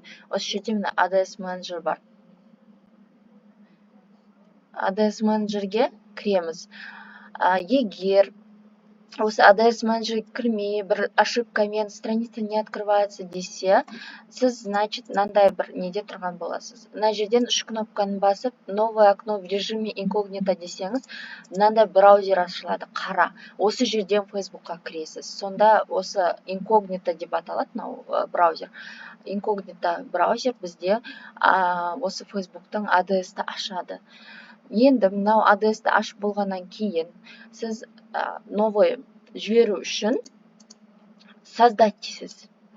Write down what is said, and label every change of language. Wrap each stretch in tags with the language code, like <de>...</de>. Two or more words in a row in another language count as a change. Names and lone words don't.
<kk>Осы жерде мына ADS менеджер бар. ADS менеджерге кіреміз. Егер осы ADS менеджер кірмей, бір ошибкамен</kk> <ru>страница не открывается</ru> <kk>десе, сіз, значит, мынандай бір неде тұрған боласыз. Мына жерден 3 кнопканы басып,</kk> <ru>новое окно в режиме инкогнито</ru> <kk>десеңіз, мынандай браузер ашылады, қара. Осы жерден Facebook'қа кіресіз. Сонда осы инкогнито деп аталады, мынау браузер. Инкогнито браузер бізде осы Facebook'тың ADS-ті ашады. Енді мынау ADS-ті ашып болғаннан кейін сіз новый жіберу үшін создать дейсіз.</kk>